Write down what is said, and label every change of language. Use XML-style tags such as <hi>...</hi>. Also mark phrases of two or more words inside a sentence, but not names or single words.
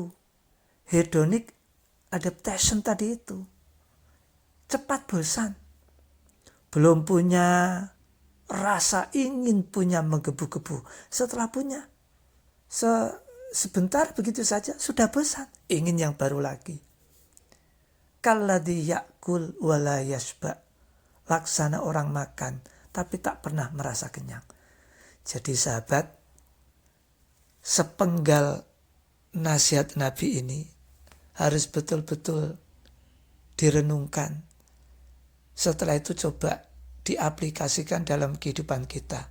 <en>Hedonic adaptation</en> <id>tadi itu. Cepat bosan. Belum punya rasa ingin punya menggebu-gebu. Setelah punya, sebentar begitu saja sudah bosan. Ingin yang baru lagi.</id> <ar>كالذي يأكل ولا يشبع'.</ar> <id>Laksana orang makan tapi tak pernah merasa kenyang. Jadi sahabat, sepenggal nasihat Nabi ini harus betul-betul direnungkan. Setelah itu coba diaplikasikan dalam kehidupan kita.</id>